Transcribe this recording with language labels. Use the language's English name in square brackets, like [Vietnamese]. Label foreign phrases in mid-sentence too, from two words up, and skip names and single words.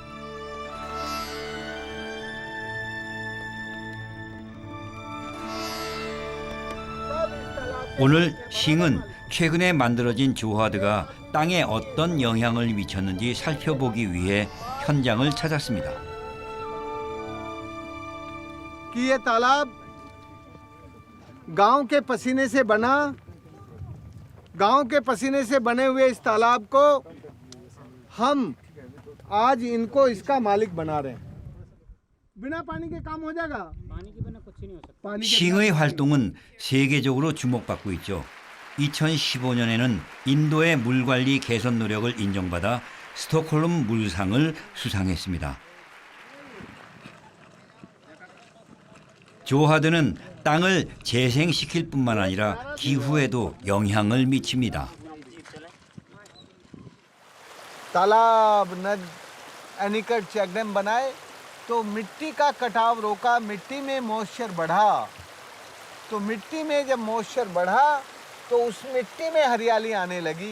[Korean] 오늘 싱은 최근에 만들어진 조하드가 땅에 어떤 영향을 미쳤는지 살펴보기 위해 현장을 찾았습니다. [Hindi] कि ये तालाब गांव के पसीने से बना, गांव के पसीने से बने हुए इस तालाब को हम आज इनको इसका मालिक बना रहे हैं। बिना पानी के काम हो जाएगा? पानी के बिना कुछ नहीं हो सकता। [Korean] 싱의 활동은 세계적으로 주목받고 있죠. 2015년에는 인도의 물관리 개선 노력을 인정받아 스톡홀름 물상을 수상했습니다. 조하드는 땅을 재생시킬 뿐만 아니라 기후에도 영향을 미칩니다. [Hindi] तालाब नद एनीकट [English] check dam [Hindi] बनाए तो मिट्टी का कटाव रोका, मिट्टी में मॉइस्चर बढ़ा। तो मिट्टी में जब मॉइस्चर बढ़ा तो उस मिट्टी में हरियाली आने लगी।